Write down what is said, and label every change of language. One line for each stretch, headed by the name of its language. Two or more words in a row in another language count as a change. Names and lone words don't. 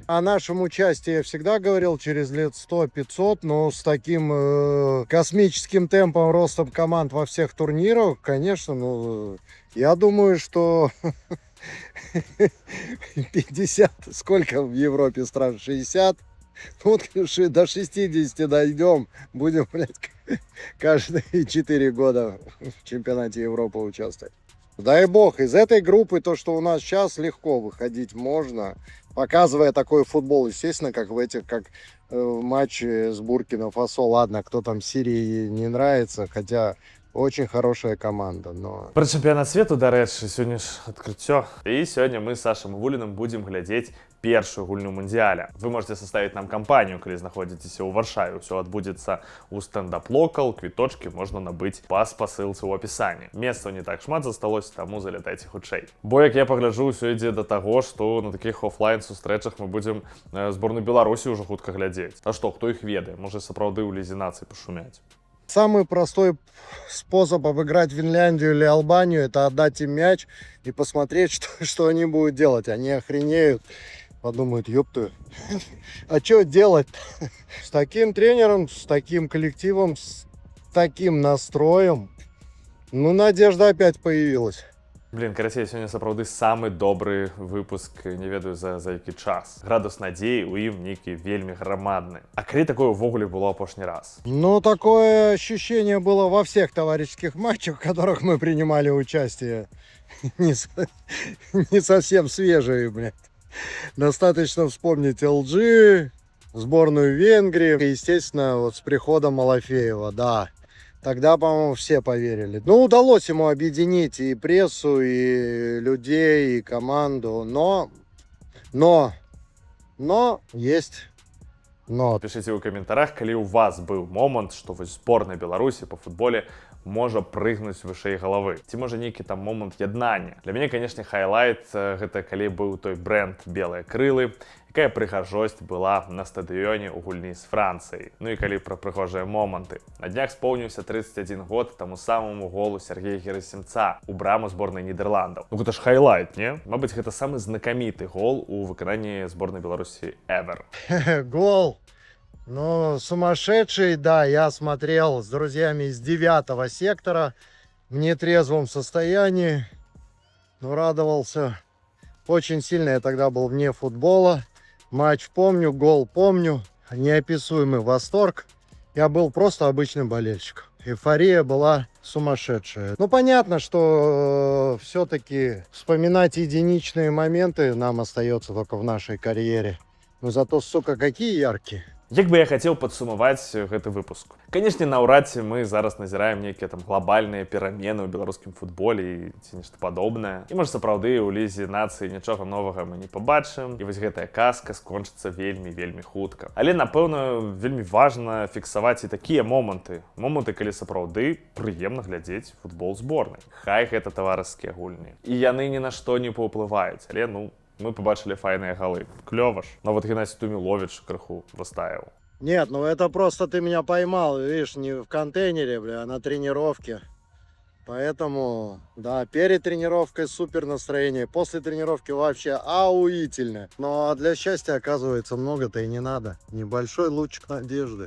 Russian: О нашем участии я всегда говорил, через лет 100-500, но с таким космическим темпом роста команд во всех турнирах, конечно, ну, я думаю, что 50, сколько в Европе стран, 60, вот до 60 дойдем, будем, блядь, каждые 4 года в чемпионате Европы участвовать. Дай бог, из этой группы, то, что у нас сейчас, легко выходить можно, показывая такой футбол, естественно, как в этих, как в матче с Буркина-Фасо. Ладно, кто там Сирии не нравится, хотя очень хорошая команда, но...
Belarusian: Про чэмпіянат свету, дарэчы, сёння ж адкрыццё. І сёння мы з Сашам Вуліным будзем глядзець першую гульню мундзіяля.
Russian: Вы можете составить нам
Belarusian: кампанію, калі знаходзіцеся ў Варшаве. Усё адбудзецца ў стендап локал, квіточкі можна набыць па спасылцы ў апісанні. Месцаў не так шмат засталося, таму залятайце хутчэй. Бо, як я пагляджу, ўсё ідзе да таго, што на такіх офлайн-сустрэчах мы будзем зборную Беларусі ўжо хутка глядзець. А што, хто іх ведае? Можа, сапраўды ў лізе нацый пашумяць.
Russian: Самый простой способ обыграть Финляндию или Албанию — это отдать им мяч и посмотреть, что они будут делать. Они охренеют, подумают, ёпту, а что делать? С таким тренером, с таким коллективом, с таким настроем, ну, надежда опять появилась. Блин,
Belarusian: карацей, сёння сапраўды самы добры выпуск, не ведаю за які час. Градус надзеі ў ім нейкі вельмі грамадны. А калі такое ўвогуле было апошні раз?
Russian: Ну, такое ощущение было во всех товарищеских матчах, в которых мы принимали участие. Не совсем свежие, блядь. Достаточно вспомнить LG, сборную Венгрии, и, естественно, вот с приходом Малафеева, да. Тогда, по-моему, все поверили. Ну, удалось ему объединить и прессу, и людей, и команду, но есть но.
Belarusian: Пишите ў каментарах, калі ў вас быў момант, што вось зборная Беларусі па футболе можа прыгнуць вышэй галавы. Ці можа нейкі там момант яднання. Для мяне, канешне, хайлайт гэта калі быў той бренд «Белыя крылы», якая прыгажосць была на стадыёне ў гульні з Францыяй. Ну і калі пра прыгожыя моманты. На днях споўніўся 31 год таму самому голу Сергея Герасимца у браму зборнай Нідерландаў. Ну гэта ж хайлайт, не? Мабыць, гэта самы знакаміты гол у выкананні зборнай Беларусі ever. Гол!
Russian: Ну, сумасшедший, да, я смотрел с друзьями из 9-го сектора в нетрезвом состоянии, но радовался очень сильно. Я тогда был вне футбола, матч помню, гол помню, неописуемый восторг. Я был просто обычным болельщиком. Эйфория была сумасшедшая. Ну, понятно, что все-таки вспоминать единичные моменты нам остается только в нашей карьере. Но зато, сука, какие яркие.
Belarusian: Як бы я хацеў падсумаваць гэты выпуск. Канешне, наўрад ці мы зараз назіраем нейкія там глобальныя перамены ў беларускім футболе ці нешта падобнае. І можа сапраўды ў лізе нацыі нічога новага мы не пабачым. І вось гэтая казка скончыцца вельмі хутка. Але, напэўна, вельмі важна фіксаваць і такія моманты. Моманты, калі сапраўды прыемна глядзець футбол зборнай. Хай гэта таварыскія гульні. І яны ні на што не паўплываюць. Але, ну, мы побачили файныя галы. Клёва ж.
Russian: Но вот Геннадий Тумилович крыху растаял. Нет, ну это просто ты меня поймал, видишь, не в контейнере, бля, а на тренировке. Поэтому, да, перед тренировкой супер настроение, после тренировки вообще охуительно. Но для счастья, оказывается, много-то и не надо. Небольшой лучик надежды.